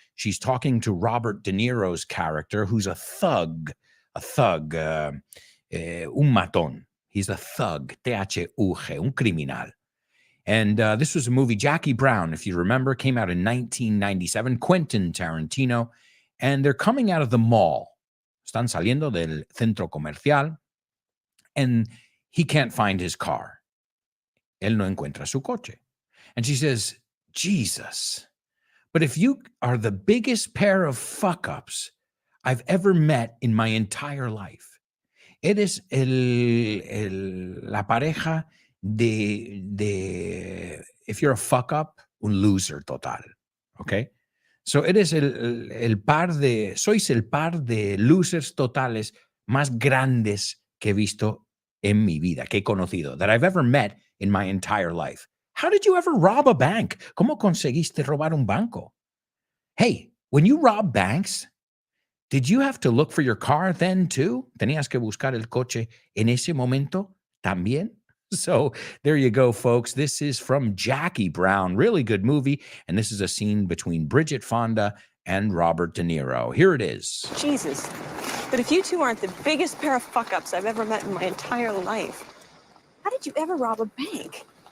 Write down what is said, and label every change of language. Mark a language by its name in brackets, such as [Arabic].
[English] She's talking to Robert De Niro's character, who's a thug, [Spanish] un matón. [English] He's a thug, T-H-U-G, [Spanish] un criminal. [English] And this was a movie, Jackie Brown, if you remember, came out in 1997, Quentin Tarantino. And they're coming out of the mall. [Spanish] Están saliendo del centro comercial. [English] And he can't find his car. [Spanish] Él no encuentra su coche. [English] And she says, Jesus, but if you are the biggest pair of fuck-ups I've ever met in my entire life, [Spanish] eres la pareja de [English] if you're a fuck-up, [Spanish] un loser total, [English] okay? [Spanish] So eres sois el par de losers totales más grandes que he visto en mi vida, que he conocido, [English] that I've ever met in my entire life. How did you ever rob a bank? [Spanish] ¿Cómo conseguiste robar un banco? [English] Hey, when you rob banks, did you have to look for your car then too? [Spanish] ¿Tenías que buscar el coche en ese momento también? [English] So there you go, folks. This is from Jackie Brown. Really good movie. And this is a scene between Bridget Fonda and Robert De Niro. Here it is. Jesus. But if you two aren't the biggest pair of fuck-ups I've ever met in my entire life, how did you ever rob a bank?